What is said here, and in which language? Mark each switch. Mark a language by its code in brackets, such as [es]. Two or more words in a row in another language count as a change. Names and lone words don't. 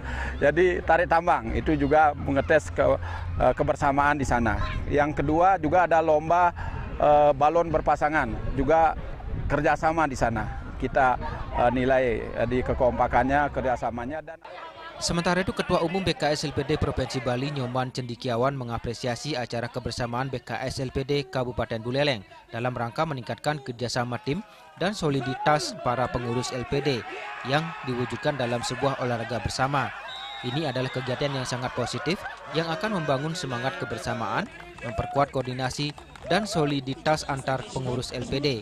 [id] Jadi tarik tambang itu juga mengetes kebersamaan di sana. Yang kedua juga ada lomba balon berpasangan, juga kerjasama di sana. Kita nilai di kekompakannya, kerjasamanya. Dan sementara itu, Ketua Umum BKS LPD Provinsi Bali Nyoman Cendikiawan mengapresiasi acara kebersamaan BKS LPD Kabupaten Buleleng dalam rangka meningkatkan kerjasama tim dan soliditas para pengurus LPD yang diwujudkan dalam sebuah olahraga bersama. Ini adalah kegiatan yang sangat positif yang akan membangun semangat kebersamaan, memperkuat koordinasi dan soliditas antar pengurus LPD.